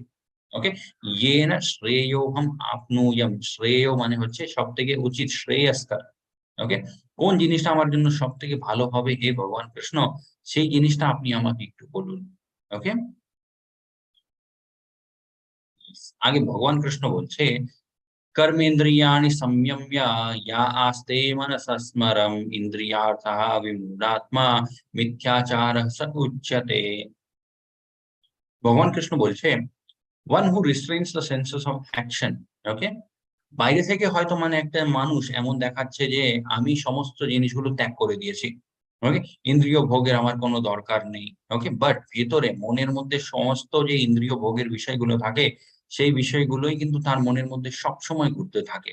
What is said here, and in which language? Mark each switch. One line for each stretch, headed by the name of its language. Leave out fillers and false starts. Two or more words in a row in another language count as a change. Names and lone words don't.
Bangla: ওকে,
Sanskrit: येन श्रेयोऽहम् आप्नुयाम्,
Bangla: শ্রেয় মানে হচ্ছে সব থেকে উচিত, শ্রেয়স্কর। ওকে, কোন জিনিসটা আমার জন্য সব থেকে ভালো হবে হে ভগবান কৃষ্ণ, সেই জিনিসটা আপনি আমাকে একটু বলুন। ওকে, আগে ভগবান কৃষ্ণ বলছে
Sanskrit: कर्मेन्द्रियाणि संयम्य या आस्ते मनसः स्मरम् इन्द्रियार्थः विमूढात्मा मिथ्याचारः स उच्यते।
Bangla: ভগবান কৃষ্ণ বলছে
English: one who restrains the senses of action.
Bangla: ওকে, বাইরে থেকে হয়তো মানে একটা মানুষ এমন দেখাচ্ছে যে আমি সমস্ত জিনিসগুলো ত্যাগ করে দিয়েছি। ওকে, ইন্দ্রিয় ভোগের আমার কোনো দরকার নেই।
English: okay, but
Bangla: ভেতরে মনের মধ্যে সমস্ত যে ইন্দ্রিয় ভোগের বিষয়গুলো থাকে, সেই বিষয়গুলোই কিন্তু তার মনের মধ্যে সবসময় ঘুরতে থাকে।